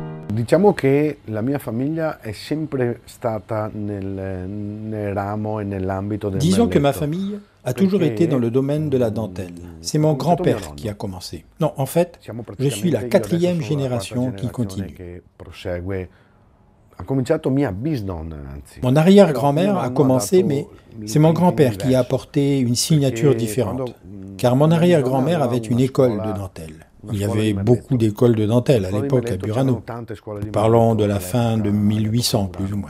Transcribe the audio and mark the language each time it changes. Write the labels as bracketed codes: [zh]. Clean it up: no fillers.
[it] Diciamo che la mia famiglia è sempre stata nel ramo e nell'ambito del [fr] Disons que ma [it] merletto. [fr] famille a toujours été dans le domaine de la dentelle. C'est mon grand-père qui a commencé. Non, en fait, je suis la quatrième génération qui continue. [it] Che prosegue. Ha cominciato mia bisnonna, anzi. [fr] Mon arrière-grand-mère a commencé, mais c'est mon grand-père qui a apporté une signature différente. Car mon arrière-grand-mère avait une école de dentelle. Il y avait beaucoup d'écoles de dentelle à l'époque à Burano. Parlons de la fin de 1800 plus ou moins.